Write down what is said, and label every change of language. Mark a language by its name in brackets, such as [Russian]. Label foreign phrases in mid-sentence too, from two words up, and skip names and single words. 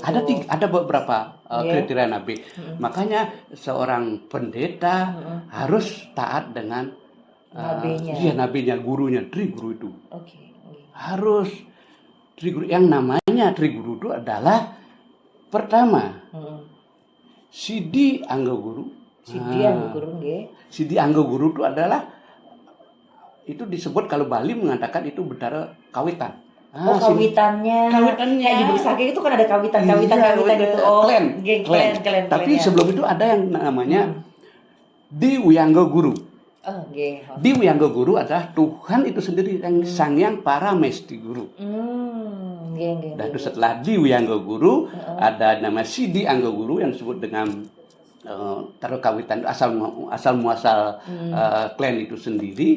[Indonesian] Ada beberapa kriteria Nabe. Makanya seorang pendeta harus taat dengan nabenya. Iya, nabenya, gurunya, tri guru itu. Harus tri guru. Yang namanya tri guru itu adalah pertama Sidi Angga Guru, Sidi Anggo Guru nggih. Sidi Anggo Guru itu adalah itu disebut kalau Bali mengatakan itu betara kawitan. Kawitannya. Kayak di Brusake itu kan ada kawitan-kawitan itu. Klan. Tapi sebelum itu ada yang namanya Di Wiyanggo Guru. Di Wiyanggo Guru adalah Tuhan itu sendiri yang Sangyang Paramesti Guru. Dan itu setelah Di Wiyanggo Guru ada nama Sidi Anggo Guru yang disebut dengan kawitan asal muasal klan itu sendiri.